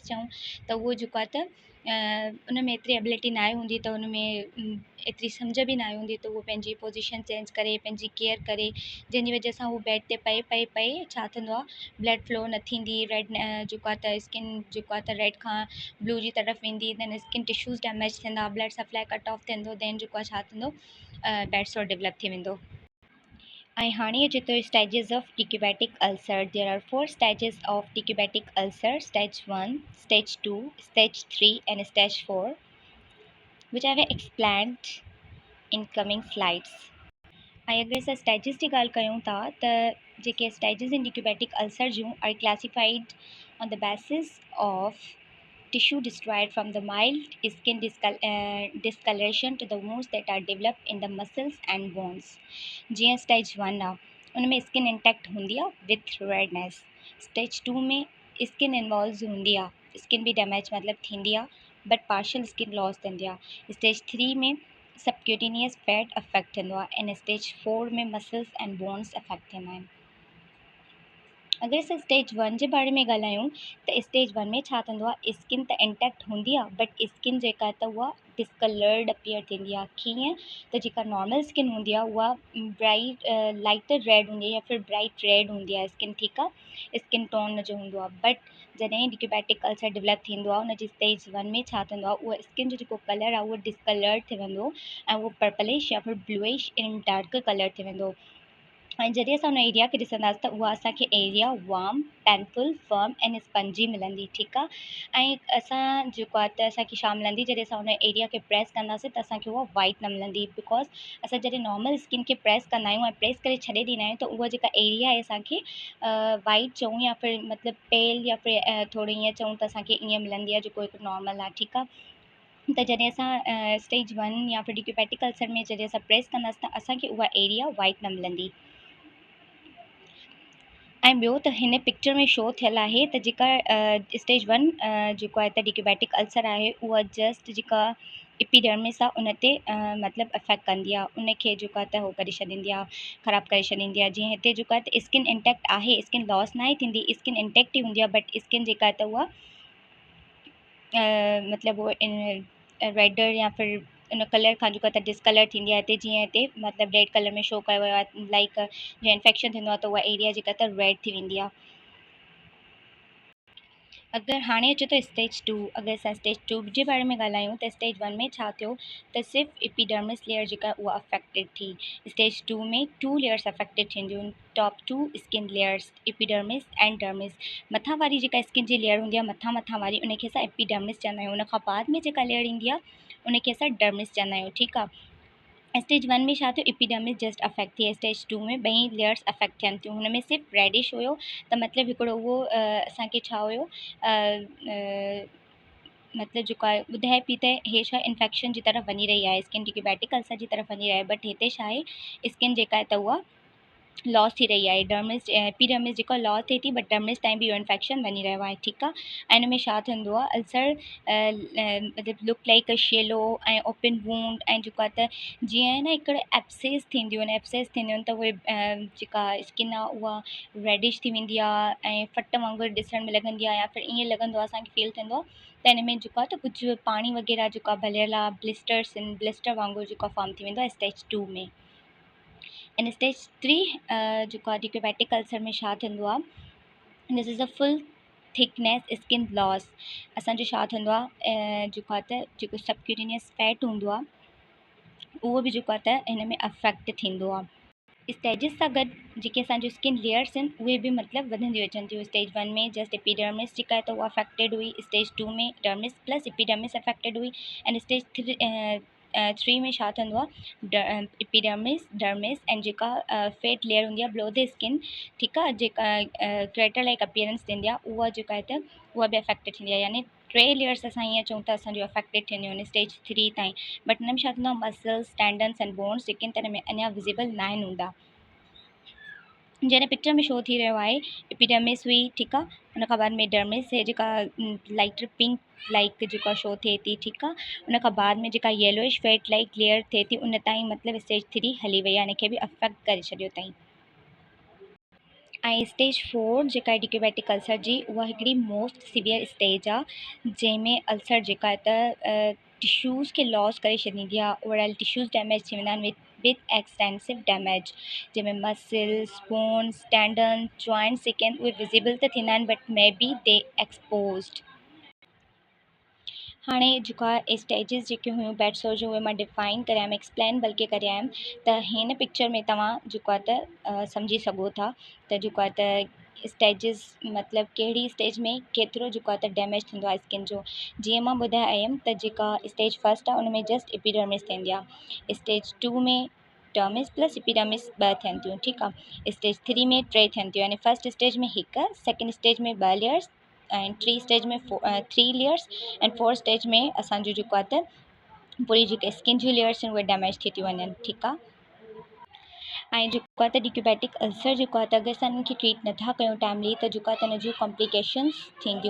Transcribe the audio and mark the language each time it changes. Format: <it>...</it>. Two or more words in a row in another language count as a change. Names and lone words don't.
<sd>चऊं, त उहो जेको आहे त उन में एतिरी एबिलिटी न आहे हूंदी, त उन में एतिरी सम्झ बि न आहे हूंदी, त उहो पंहिंजी</sd> <en>position change</en> <sd>करे, पंहिंजी केयर करे, जंहिंजी वजह सां उहो बेड ते पए छा थींदो आहे</sd> <en>blood flow</en> <sd>न थींदी, रेड जेको आहे त स्किन जेको आहे त रेड खां ब्लू जी तरफ़ वेंदी,</sd> <en>then skin tissues damage थींदा, blood supply cut off थींदो, देन</en> <sd>जेको आहे छा थींदो</sd> <en>bed sore develop</en> <sd>थी वेंदो। ऐं हाणे अचे थो</sd> <en>stages of decubitus ulcer. there are 4 stages of decubitus ulcer: stage 1, stage 2, stage 3 and stage 4, which I have explained in coming slides.</en> <sd>ऐं अगरि असां स्टेजिस जी ॻाल्हि कयूं था त जेके</sd> <en>stages in decubitus ulcer जूं are classified on the basis of tissue destroyed from the mild skin discoloration to the wounds that are developed in the muscles and bones.</en> <sd>जीअं स्टेज 1 आहे उन में</sd> <en>skin intact</en> <sd>हूंदी आहे</sd> <en>with redness.</en> <sd>स्टेज 2 में</sd> <en>skin involve</en> <sd>हूंदी आहे, स्किन बि डैमेज मतिलबु थींदी आहे</sd> <en>but partial skin loss</en> <sd>थींदी आहे।</sd> <en>स्टेज 3 में subcutaneous fat affect</en> <sd>थींदो आहे ऐं</sd> <en>स्टेज 4 में muscles and bones affect</en> <sd>थींदा आहिनि। अगरि असां स्टेज 1 जे बारे में ॻाल्हायूं त स्टेज 1 में छा थींदो आहे, स्किन त इंटैक्ट हूंदी आहे बट स्किन जेका आहे त उहा</sd> <en>discolored appear</en> <sd>थींदी आहे। कीअं त जेका</sd> <en>normal skin</en> <sd>हूंदी आहे उहा</sd> <en>bright lighter red</en> <sd>हूंदी आहे या फिर</sd> <en>bright red</en> <sd>हूंदी आहे स्किन, ठीकु आहे,</sd> <en>skin tone</en> <sd>जो हूंदो आहे। बट जॾहिं</sd> <en>decubitus ulcer develop</en> <sd>थींदो आहे उनजी स्टेज 1 में छा थींदो आहे, उहा स्किन जो जेको कलर आहे उहो डिस्कलर्ड थी वेंदो ऐं उहो पर्पलिश या फिर</sd> <en>bluish in dark color</en> <sd>थी वेंदो। ऐं जॾहिं असां उन एरिया खे ॾिसंदासीं त उहा असांखे</sd> <en>area warm, painful, firm and spongy</en> <sd>मिलंदी, ठीकु आहे। ऐं असां जेको आहे त असांखे छा मिलंदी, जॾहिं असां उन एरिया खे प्रेस कंदासीं त असांखे उहा वाइट न मिलंदी, बिकॉज असां जॾहिं</sd> <en>normal skin</en> <sd>खे प्रेस कंदा आहियूं ऐं प्रेस करे छॾे ॾींदा आहियूं त उहा जेका एरिया आहे असांखे वाइट चऊं या फिर मतिलबु पेल या फिर थोरो ईअं चऊं त असांखे ईअं मिलंदी आहे जेको हिकु नॉर्मल आहे, ठीकु आहे। त जॾहिं असां स्टेज 1 या फिर</sd> <en>decubitus ulcer</en> <sd>में जॾहिं असां प्रेस कंदासीं त असांखे उहा</sd> <en>area white</en> <sd>न मिलंदी। ऐं ॿियो त हिन पिक्चर में शो थियल आहे त जेका स्टेज 1 जेको आहे त</sd> <en>decubitus ulcer</en> <sd>आहे उहा जस्ट जेका एपिडर्मिस आहे उन ते मतिलबु अफेक्ट कंदी आहे, उनखे जेको आहे त उहो करे छॾींदी आहे, ख़राबु करे छॾींदी आहे। जीअं हिते जेको आहे त</sd> <en>skin intact</en> <sd>आहे,</sd> <en>skin loss</en> <sd>न आहे थींदी,</sd> <en>skin intact</en> <sd>ई हूंदी आहे</sd> <en>but skin</en> <sd>जेका आहे त उहा मतिलबु उहो रेडर या फिर उन कलर खां जेको आहे त डिस्कलर थींदी आहे। हिते जीअं हिते मतिलबु</sd> <en>red color</en> <sd>में शो कयो वियो आहे, लाइक जीअं इन्फेक्शन थींदो आहे त उहा एरिया जेका त रेड थी वेंदी आहे। अगरि हाणे अचे थो स्टेज 2, अगरि असां स्टेज 2 जे बारे में ॻाल्हायूं त स्टेज 1 में छा थियो त सिर्फ़ु</sd> <en>epidermis layer</en> <sd>जेका उहा अफेक्टेड थी। स्टेज 2 में 2</sd> <en>layers affected</en> <sd>थींदियूं आहिनि,</sd> <en>top 2 skin layers epidermis and dermis.</en> <sd>मथां वारी जेका स्किन जी लेयर हूंदी आहे, मथां वारी, उनखे असां एपिडर्मिस चवंदा आहियूं। उन खां बाद में जेका लेयर ईंदी आहे उनखे असां डर्मिस चवंदा आहियूं, ठीकु आहे। स्टेज 1 में छा थियो,</sd> <en>epidermis just affect थी।</en> <sd>स्टेज 2 में ॿई</sd> <en>layers affect</en> <sd>थियनि थियूं। हुन में सिर्फ़ु रेडिश हुयो, त मतिलबु हिकिड़ो उहो असांखे छा हुयो मतिलबु जेको आहे ॿुधाए पई त हे छा इन्फेक्शन जी तरफ़ वञी रही आहे,</sd> <en>skin decubitus ulcer</en> <sd>जी तरफ़ वञी रही आहे, बट हिते छा आहे स्किन जेका आहे त उहा लॉस थी रही आहे।</sd> <en>dermis epidermis</en> <sd>जेको लॉस थिए थी</sd> <en>but dermis</en> <sd>ताईं बि इहो इन्फेक्शन वञी रहियो आहे, ठीकु आहे। ऐं हिन में छा थींदो आहे, अल्सर मतिलबु</sd> <en>look like a shallow</en> <sd>ऐं</sd> <en>open wound,</en> <sd>ऐं जेको आहे त जीअं आहे न हिकिड़े एप्सेस थींदियूं आहिनि, एप्सेस थींदियूं आहिनि त उहे जेका स्किन आहे उहा रेडिश थी वेंदी आहे ऐं फट वांगुरु ॾिसण में लॻंदी आहे, या फिर ईअं लॻंदो आहे असांखे फील थींदो आहे त हिन में जेको आहे त कुझु पाणी वग़ैरह जेको आहे भलियल आहे, ब्लिस्टर्स आहिनि, ब्लिस्टर वांगुरु जेको फॉर्म थी वेंदो आहे स्टेज 2 में। इन स्टेज 3 जेको आहे</sd> <en>decubitus ulcer</en> <sd>में छा थींदो आहे,</sd> <en>this is a full thickness, skin loss,</en> <sd>असांजो छा थींदो आहे जेको आहे त जेको</sd> <en>subcutaneous fat</en> <sd>हूंदो आहे उहो बि जेको आहे त हिन में अफेक्ट थींदो आहे। स्टेजिस सां गॾु जेके असांजो</sd> <en>skin layers</en> <sd>आहिनि उहे बि मतिलबु वधंदियूं अचनि थियूं। स्टेज 1 में</sd> <en>just epidermis</en> <sd>जेका आहे त उहा अफेक्टेड हुई, स्टेज 2 में</sd> <en>dermis plus epidermis affected</en> <sd>हुई,</sd> <en>and stage 3</en> <sd>में छा थींदो आहे</sd> <en>epidermis, dermis and</en> <sd>जेका</sd> <en>fat layer</en> <sd>हूंदी आहे</sd> <en>below the skin,</en> <sd>ठीकु आहे, जेका</sd> <en>crater like appearance</en> <sd>ॾींदी आहे उहा जेका आहे त उहा बि अफेक्टेड थींदी आहे। यानी 3 लेयर्स असां ईअं चऊं त असांजो अफेक्टेड थींदियूं आहिनि स्टेज 3 ताईं। बट हिन में छा थींदो आहे</sd> <en>muscles, tendons and bones</en> <sd>जेके आहिनि त हिन में अञा विज़िबल न आहिनि हूंदा। जैसे पिक्चर में शो थी रहियो आहे एपिडर्मिस हुई, ठीकु आहे, उन खां बाद में डर्मिस है जेका</sd> <en>light pink like</en> <sd>जेका शो थिए थी, ठीकु आहे, उन खां बाद में जेका</sd> <en>yellowish fat like layer</en> <sd>थिए थी उन ताईं मतिलबु स्टेज 3 हली वई आहे, हिन खे बि अफेक्ट करे छॾियो अथईं। ऐं स्टेज 4 जेका आहे</sd> <en>decubitus ulcer</en> <sd>जी उहा हिकिड़ी</sd> <en>most severe stage</en> <sd>आहे जंहिंमें अल्सर जेका आहे त टिश्यूज़ खे लॉस करे छॾींदी आहे,</sd> <en>overall tissues damage</en> <sd>थी वेंदा आहिनि</sd> <en>with extensive damage,</en> <sd>जंहिंमें</sd> <en>muscles, bones, tendon, joints</en> <sd>जेके आहिनि उहे विज़िबल त थींदा आहिनि</sd> <en>but may be they exposed.</en> <sd>हाणे जेको आहे स्टेजिस जेके हुयूं</sd> <en>bed sore</en> <sd>जो उहे मां डिफाइन करे आयमि, एक्सप्लेन बल्कि करे आयमि, त हिन पिक्चर में तव्हां जेको आहे त सम्झी सघो था त जेको आहे त स्टेजिस मतिलबु कहिड़ी स्टेज में केतिरो जेको आहे त डैमेज थींदो आहे स्किन जो। जीअं मां ॿुधाए आयमि त जेका स्टेज 1 आहे उन में जस्ट एपिडर्मिस थींदी आहे, स्टेज 2 में</sd> <en>dermis plus epidermis</en> <sd>2 थियनि थियूं, ठीकु आहे, स्टेज 3 में 3 थियनि थियूं, यानी</sd> <en>first stage</en> <sd>में 1,</sd> <en>second stage</en> <sd>में</sd> <en>2 layers and 3 stage</en> <sd>में</sd> <en>3 layers and 4 stage</en> <sd>में असांजो जेको आहे त पूरी जेके स्किन जी लेयर्स आहिनि उहे डैमेज थी थियूं वञनि, ठीकु आहे। ऐं जेको आहे त</sd> <en>decubitus ulcer</en> <sd>जेको आहे त अगरि असां इनखे ट्रीट नथा कयूं टाइमली त जेको आहे त हिन जूं कॉम्प्लिकेशंस थींदियूं,</sd>